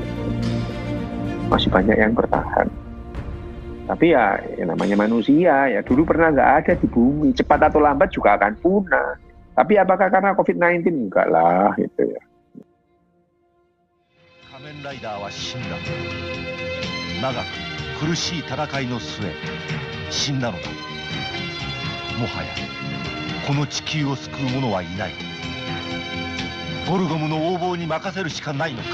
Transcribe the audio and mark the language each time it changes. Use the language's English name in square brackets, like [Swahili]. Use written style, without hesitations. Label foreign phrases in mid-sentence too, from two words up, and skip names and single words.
[Indonesian] Masih banyak yang bertahan. Tapi ya namanya manusia, ya dulu pernah nggak ada di bumi, cepat atau lambat juga akan punah. Tapi apakah karena COVID-19? Enggak lah, gitu ya. [Japanese] 仮面ライダーは死んだ. 長く苦しい戦いの末死んだのだ. もはやこの地球を救う者はいない. ゴルゴムの横暴に任せるしかないのか.